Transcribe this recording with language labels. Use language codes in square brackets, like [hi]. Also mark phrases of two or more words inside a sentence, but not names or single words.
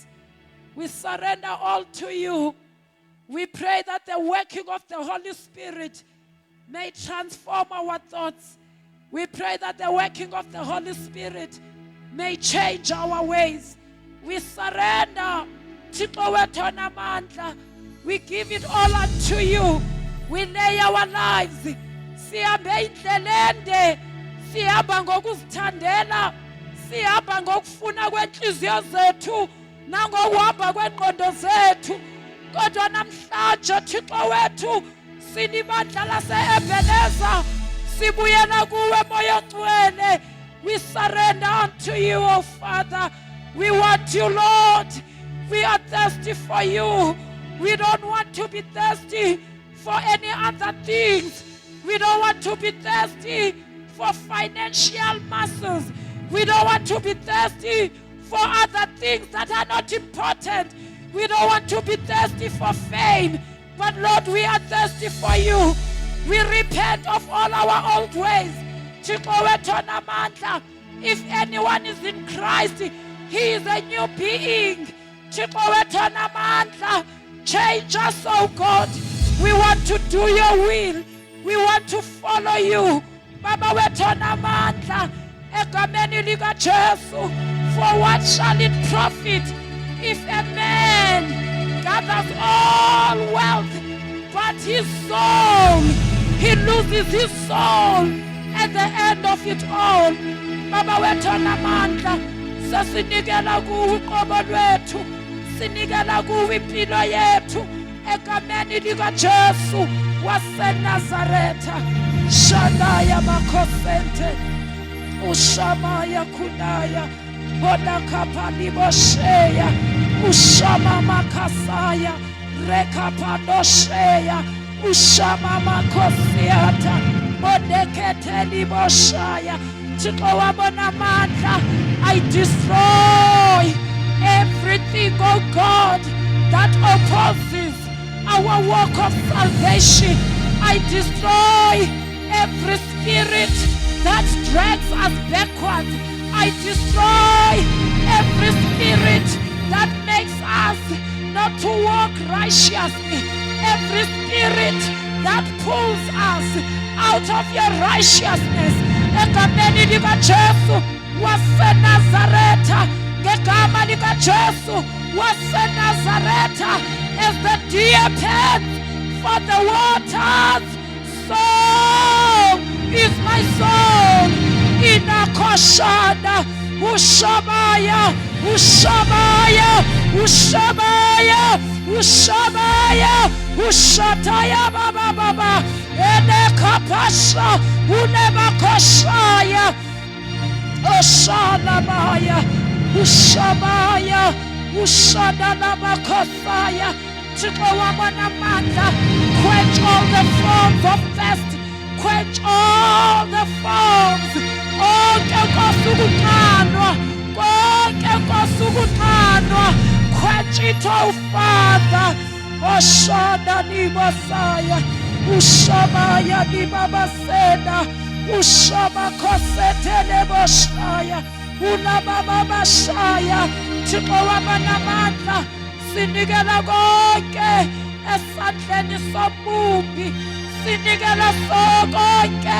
[en] We surrender all to you. We pray that the working of the Holy Spirit may transform our thoughts. We pray that the working of the Holy Spirit may change our ways. We surrender. [xh] Thixo wethu onamandla. [en] We give it all unto you. We lay our lives. [xh] Sihambe indlela ende. Sihamba ngokuzithandela. Sihamba ngokufuna kwenhliziyo zethu nangokuhamba kwengqondo zethu. Kodwa namhlanje Thixo wethu sinibandla lase-Ebeneza. Sibuyela kuwe Moya Ngcwele. [en] We surrender unto you, O Father. We want you, Lord. We are thirsty for you. We don't want to be thirsty for any other things. We don't want to be thirsty for financial muscles. We don't want to be thirsty for other things that are not important. We don't want to be thirsty for fame. But Lord, we are thirsty for you. We repent of all our old ways. [xh] Thixo wethu onamandla. [en] If anyone is in Christ, he is a new being. [xh] Thixo wethu onamandla. [en] Change us, oh God. We want to do your will. We want to follow you. [xh] Baba wethu onamandla. Egameni likaJesu. [en] For what shall it profit if a man gathers all wealth, but his soul, he loses his soul at the end of it all? [xh] Baba wethu onamandla, sesinikela kuwe uqobo lwethu, sinikela kuwe impilo yethu egameni likaJesu waseNazaretha. Shalaya makhosente, ushamaya kunaya, Hodakapani Bosheya, Ushama Makasaya, Rekapanosheya, Ushama Makosiata, Modeketeli Boshaya, Thixo onamandla. [en] I destroy everything, oh God, that opposes our walk of salvation. I destroy every spirit that drags us backwards. I destroy every spirit that makes us not to walk righteously. Every spirit that pulls us out of your righteousness. [xh] Egameni likaJesu waseNazaretha. Ngegama likaJesu waseNazaretha. [en] As the deer pants for the waters, so is my soul. Inakoshana, Ushabaya, Ushabaya, Ushabaya, Ushabaya, Ushataya Baba Baba, Enekapasha, Unebakoshaya, Oshanabaya, Ushabaya, Ushadalabakosaya. [xh] Thixo onamandla, [en] quench all the forms of thirst, quench all the forms. [xh] Konke kosukunqanwa, konke kosukunqanwa, [en] quench it, oh Father. Oshana nibasaya, Ushabaya nibabasena, Ushamakosethele boshaya, Unababa bashaya. [xh] Thixo onamandla, sinikela konke esandleni somubi, sinikela konke.